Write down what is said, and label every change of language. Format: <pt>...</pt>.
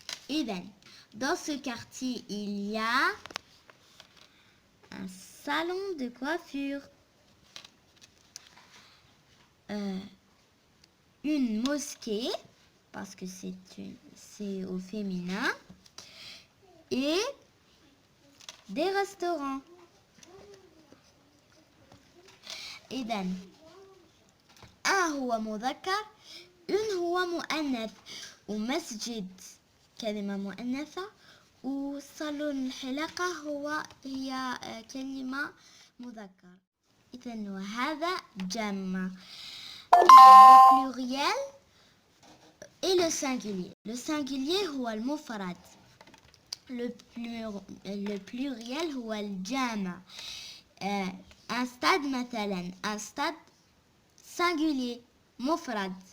<fr>إذا dans ce quartier il y a un salon de coiffure, une mosquée parce que c'est au féminin et des restaurants.</fr> <ar>إذن un هو مذكر, une هو مؤنث. ومسجد كلمة مؤنثة، وصالون الحلاقة هي كلمة مذكر. إذن وهذا جمع.</ar> <fr>Le pluriel et le singulier.</fr> <ar>Le singulier هو المفرد. Le pluriel هو الجمع.</ar> <fr>Un stade مثلا، un stade singulier مفرد.</fr>